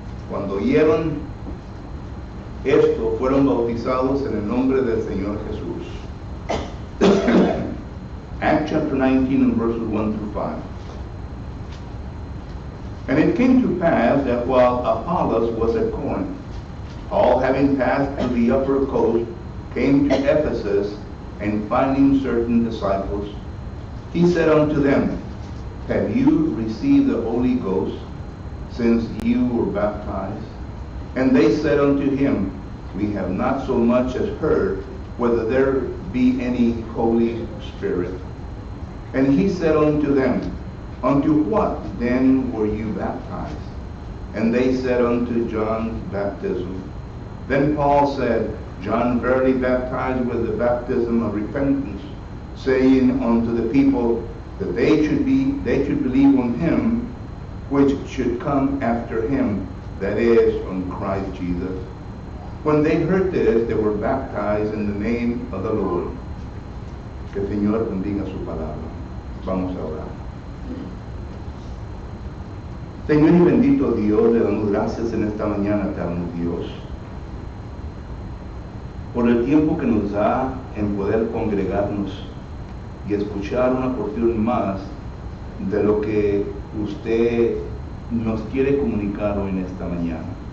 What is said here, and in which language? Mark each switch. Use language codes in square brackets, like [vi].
[es] Cuando oyeron esto, fueron bautizados en el nombre del Señor Jesús. [en] Acts chapter 19 and verses 1 through 5. And it came to pass that while Apollos was at Corinth, Paul, having passed through the upper coast, came to Ephesus, and finding certain disciples, he said unto them, have you received the Holy Ghost since you were baptized? And they said unto him, we have not so much as heard whether there be any Holy Spirit. And he said unto them, unto what then were you baptized? And they said, unto John's baptism. Then Paul said, John verily baptized with the baptism of repentance, saying unto the people that they should believe on him which should come after him, that is, on Christ Jesus. When they heard this, they were baptized in the name of the Lord. [es] Que el Señor bendiga su palabra. Vamos a orar. Señor y bendito Dios, le damos gracias en esta mañana, eterno Dios, por el tiempo que nos da en poder congregarnos y escuchar una porción más de lo que usted nos quiere comunicar hoy en esta mañana.